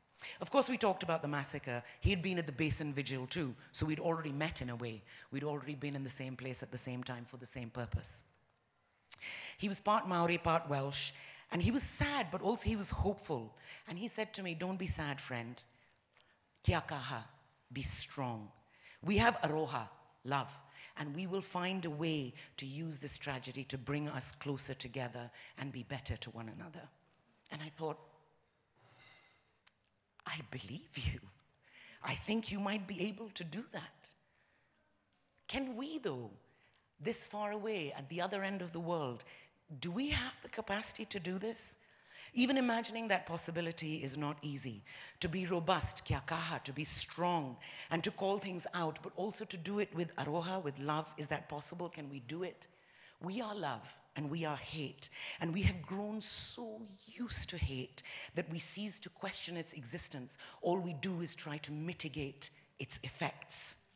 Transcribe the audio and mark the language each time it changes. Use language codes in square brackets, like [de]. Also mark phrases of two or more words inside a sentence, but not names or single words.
[en] Of course, we talked about the massacre. He'd been at the Basin Vigil too, so we'd already met in a way. We'd already been in the same place at the same time for the same purpose. He was part Maori, part Welsh, and he was sad, but also he was hopeful. And he said to me, "Don't be sad, friend. [mi] Kia kaha, [en] be strong. We have aroha, love, and we will find a way to use this tragedy to bring us closer together and be better to one another." And I thought, I believe you. I think you might be able to do that. Can we, though, this far away at the other end of the world, do we have the capacity to do this? Even imagining that possibility is not easy. To be robust, [mi] kia kaha, [en] to be strong, and to call things out, but also to do it with aroha, with love. Is that possible? Can we do it? We are love and we are hate. And we have grown so used to hate that we cease to question its existence. All we do is try to mitigate its effects.